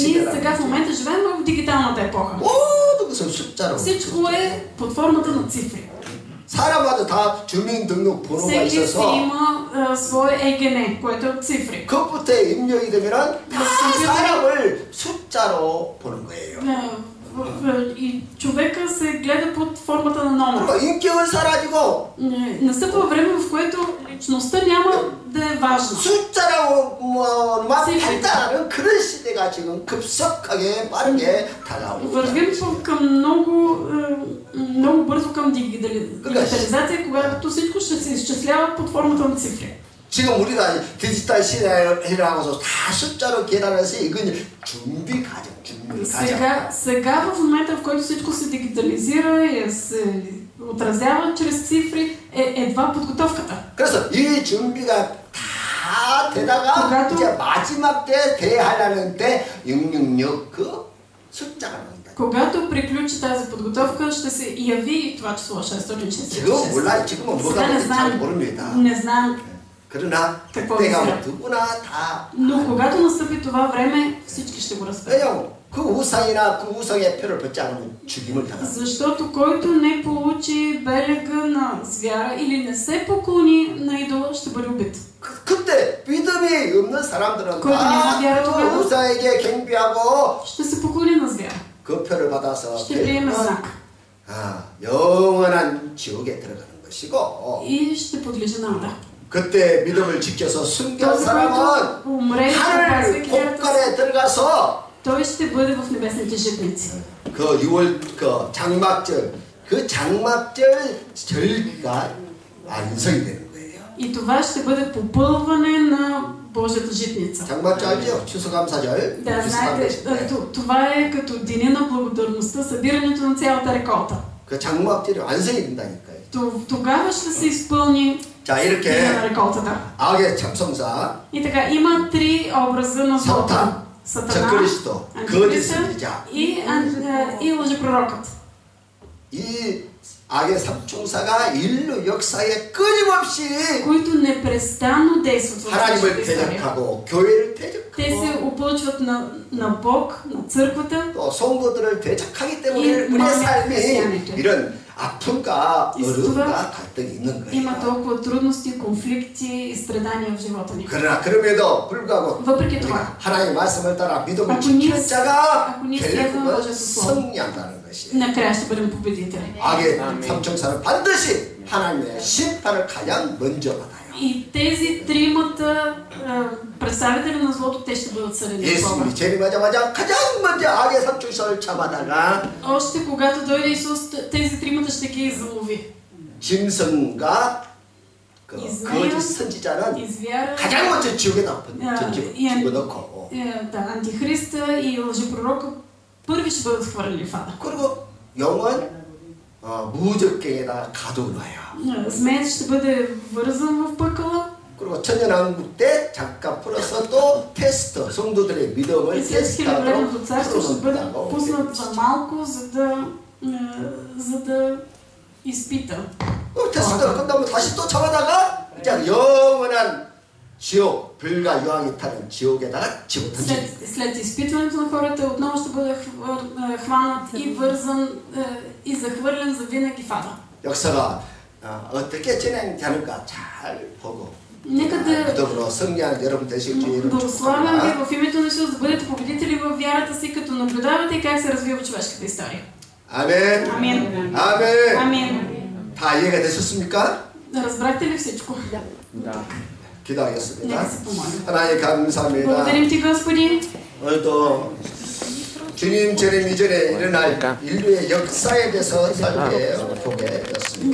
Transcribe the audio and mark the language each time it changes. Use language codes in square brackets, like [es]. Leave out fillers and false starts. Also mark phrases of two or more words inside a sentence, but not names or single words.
[ko] 시대라. [bg] сега в момента живеем в дигиталната епоха. [ko] 모든 것을 숫자로. [bg] Всичко е под формата на цифри. [ko] 사람마다 다 주민등록번호가 [bg] Всеки си [ko] 있어서 [bg] има свое ЕГН, което е от цифри. [ko] 그것부터에 입력이 되면은 다 사람을 숫자로 보는 거예요. [bg] И човека се гледа под формата на номер. [ko] 그리고 인격은 사라지고 [bg] Настъпва време, в което личността няма да е важна. [ko] 숫자로만 판단하는 그런 시대가 지금 급속하게 빠르게 다가오고 [bg] Вървим към много бързо към дигитализация, когато всичко ще се изчислява под формата на цифри. [ko] 지금 우리가 디지털 시대라고서 다 숫자로 계산해서 이건 준비 과정, 준비 과정. [bg] Сега в момента, в който всичко се дигитализира и се отразява чрез цифри, е едва подготовката. [ko] 그래서 이 준비가 다 되다가 이제 마지막 때 대하려는 때 666 그 숫자가 나온다. [bg] Когато приключи тази подготовка, ще се яви това число 666. [ko] 지금 몰라, 지금은 뭐가 될지 잘 모릅니다. [bg] Не знам. [ko] 그러나 [bg] какво [ko] 그때가 [bg] визира. [ko] 누구나 다. [bg] Но когато настъпи това време, всички ще го разберат. [ko] 왜요? 그 우상이나 그 우상의 표를 받지 않으면 죽임을 당한다. [bg] Защото който не получи белега на звяра или не се поклони на идола, ще бъде убит. [ko] 그때 믿음이 없는 사람들은 [bg] който няма вяра [ko] 다 [bg] тогава, [ko] 우상에게 경배하고 [bg] ще се поклони на звяра. [ko] 그 표를 받아서 [bg] ще приеме знак. [ko] 영원한 지옥에 들어가는 것이고 [bg] И ще подлежи на ада. [ko] 그때 믿음을 지켜서 순교한 [bg] Този, [ko] 사람은 [bg] който умре, [ko] 하늘 [bg] запазвайки вярата си, [ko] 복간에 들어가서 [bg] той ще бъде в небесните житници. [ko] 그 6월 그 장막절 그 장막절 절기가 완성이 되는 거예요. [bg] И това ще бъде попълване на Божията житница. [ko] 장막절 알죠? 추수감사절. [bg] Да, знаете, това е като деня на благодарността, събирането на цялата реколта. [ko] 그 장막절이 완성이 된다니까요. [bg] Тогава ще се изпълни [ko] 자, [bg] деня [ko] 이렇게 [bg] на реколтата. [ko] 악의 참성사, [bg] И така, има три образа на злото. [ko] 사탄, 적그리스도, 거짓 선지자. [bg] и лъжепророкът. [ko] 이 악의 삼총사가 인류 역사에 끊임없이 [bg] които непрестанно действат в [ko] 하나님을 [bg] нашата история. [ko] 대적하고 교회를 [bg] Те се [ko] 대적하고 [bg] опълчват на Бог, на църквата. [ko] 또 성도들을 대적하기 이 때문에 우리의 마음의 삶이 [bg] християните. [ko] 이런 아픔과 [bg] И за [ko] 어려움과 [bg] това [ko] 갈등이 있는 [bg] има [ko] 거예요. [bg] толкова трудности, конфликти и страдания в живота ни. [ko] 그러나 그럼에도 불구하고 [bg] Въпреки [ko] 우리가 [bg] това, [ko] 하나님의 말씀을 따라 믿음을 [bg] ако ние [ko] 지키는 자가 [bg] следваме [ko] 결국은 [bg] Божието Слово, [ko] 승리한다는 것이에요. [bg] накрая ще бъдем победители. [ko] 악의 삼총사는 반드시 하나님의 심판을 가장 먼저 받아요. [bg] И тези тримата представители на злото, те ще бъдат съдени от Бога. [ko] 예수님이 재림하자마자 가장 먼저 악의 삼총사를 잡아다가 [bg] Още когато дойде Исус, тези тримата ще ги залови. [ko] 짐승과 그 이스마엘, 거짓 선지자는 [bg] Извяра, [ko] 가장 먼저 지옥에다 이 집어넣고 [bg] антихриста и лъжепророка първи ще бъдат хвърлени в ада. [ko] 그리고 영은 무적경에다 가둬놔요. [bg] Змеят ще бъде вързан в пъкъла. [ko] 그리고 천년왕국 때 잠깐 풀어서 또 테스트 성도들의 믿음을 [bg] И след хилядолетното [ko] 테스트하도록 [bg] царство ще бъде [ko] 풀어놓는다고 [bg] пуснат за малко, за да изпита. [ko] 테스트가 끝나면 다시 또 잡아다가 이제 영원한 지옥 불과 유황이 타는 지옥에다가 집어던집니다. [bg] След изпитването на хората отново ще бъде хванат и вързан и захвърлен за винаги в ада. [ko] 역사가 어떻게 진행되는가 잘 보고 [bg] Нека да [ko] 믿음으로 승리하는 여러분 되실 줄 [bg] благославям ви [ko] 축복합니다. [bg] в името на Исус да бъдете победители в вярата си, като наблюдавате как се развива човешката история. [ko] 아멘. [bg] Амин. [ko] 아멘. [bg] Амин. [ko] 다 이해가 되셨습니까? [bg] Разбрахте ли всичко? [ko] 기도하겠습니다. [bg] Нека се помолим. [ko] 하나님 감사합니다. [bg] Благодарим ти, Господи. [ko] 오늘도 주님 재림 이전에 일어날 인류의 역사에 대해서 살펴보게 되었습니다.